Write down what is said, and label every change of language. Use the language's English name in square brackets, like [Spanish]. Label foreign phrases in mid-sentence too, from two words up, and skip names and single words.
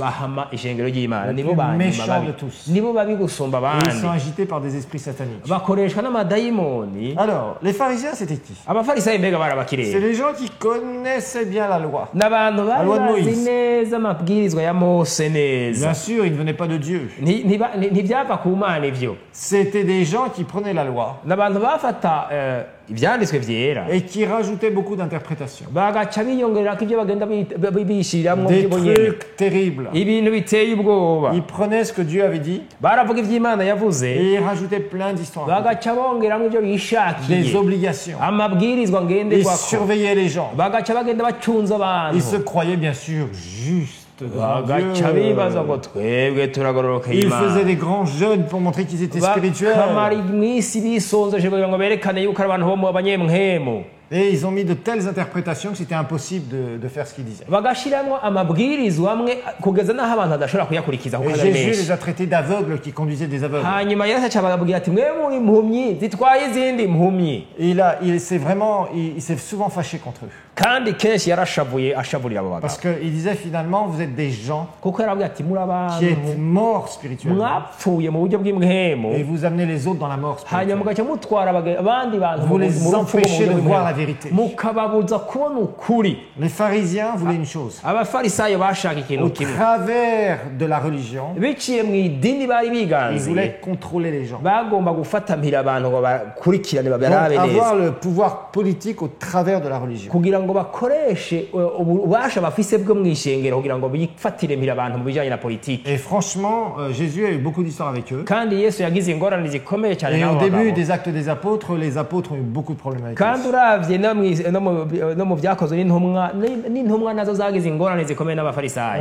[Rundi] bahama ishengero ry'Imana. [French] Le [Rundi] nibo [French] plus [Rundi] banyuma [French] méchant [Rundi] babi, [French] de tous. [Rundi] nibo babi gusumba [French] Et ils sont [Rundi] abandi, [French] agités par des esprits sataniques. [Rundi] bakoreshwa n'amadayimoni. [French] Alors, les pharisiens, c'était qui? [Rundi] abafarisayo mbega [French] C'est [Rundi] barabakireba, [French] les gens qui connaissaient bien la loi. [Rundi] n'abantu bari [French] loi de [Rundi] bazi [French] Moïse. [Rundi] neza amabwirizwa ya Mose neza. [French] Bien sûr, ils ne venaient pas de Dieu. [Rundi] ntibyava ku Mana ivyo, [French] C'était des gens qui prenaient la loi [Rundi] n'abantu bafata ivyanditswe vyera [French] et qui rajoutaient beaucoup d'interprétations. [Rundi] bagaca biyongererako ivyo bagenda bishiramwo [French] Des [Rundi] bo nyene, [French] trucs terribles. [Rundi] ibintu biteye ubwoba. [French] Ils prenaient ce que Dieu avait dit [Rundi] baravuga ivy'Imana yavuze, [French] et ils rajoutaient plein d'histoires. [Rundi] bagaca bongeramwo ivyo [French] Des [Rundi] bishakiye, [French] obligations. [Rundi] amabwirizwa [French] Ils [Rundi] ngenderwako, [French] surveillaient les gens. [Rundi] bagaca bagenda bacunze [French] Ils se [Rundi] abantu, [French] croyaient bien sûr justes devant [Rundi] bagaca bibaza ngo [French] Dieu. [Rundi] twebwe turagororoka [French] Ils faisaient [Rundi] Imana. [French] des grands jeûnes pour montrer qu'ils étaient spirituels. [Rundi] bakamara iminsi bisonzoje kugira ngo berekane yuko ari abantu bo mu banyemwemu, [French] Et ils ont mis de telles interprétations que c'était impossible de faire ce qu'ils disaient. [Rundi] bagashiramwo amabwirizwa amwe kugeza n'aho abantu badashobora kuyakurikiza kuko [French] Et [Rundi] ari [French] Jésus [Rundi] menshi. [French] les a traités d'aveugles qui conduisaient des aveugles. [Rundi] hanyuma Yesu aca ababwira ati mwe muri impumyi zitwaye izindi impumyi, [French] Et il s'est souvent fâché contre eux. [Rundi] kandi kenshi ashavurira abo bagabo, [French] Parce qu'il disait finalement, vous êtes des gens [Rundi] kuko yarabwira ati muri [French] qui êtes [Rundi] abantu [French] morts spirituellement. [Rundi] mwapfuye mu buryo bw'imwemu, [French] Et vous amenez les autres dans la mort [Rundi] hanyuma [French] spirituelle. [Rundi] mugaca mutwara abandi bantu [French] Vous les [Rundi] mu rupfu rwo mu [French] empêchez [Rundi] buryo [French] de voir la [Rundi] bw'imwemu, [French] vérité. [Rundi] mukababuza kubona ukuri. [French] Les pharisiens voulaient une chose. [Rundi] abafarisayo bashaka [French] Au [Rundi] ikintu kimwe, [French] travers de la religion, [Rundi] biciye mu idini bari [French] ils [Rundi] biganziye, [French] voulaient contrôler les gens. [Rundi] bagomba gufatamira abantu ngo bakurikirane [French] Donc, [Rundi] babarabe [French] avoir [Rundi] neza, [French] le pouvoir politique au travers de la religion. [Rundi] kugira ngo bakoreshe ububasha bafise bwo mu ishengero kugira ngo bifatire mpira abantu mu bijyanye na politiki. [French] Et franchement, Jésus a eu beaucoup d'histoires avec eux. [Rundi] kandi Yesu yagize ingorane zikomeye cyane [French] Et [Rundi] n'abo [French] au début [Rundi] bagabo. [French] des actes des apôtres, les apôtres ont eu beaucoup de problèmes avec [Rundi] kandi [French] eux. [Rundi] uravye no mu byakozwe n'intumwa nazo zagize ingorane zikomeye n'abafarisayo.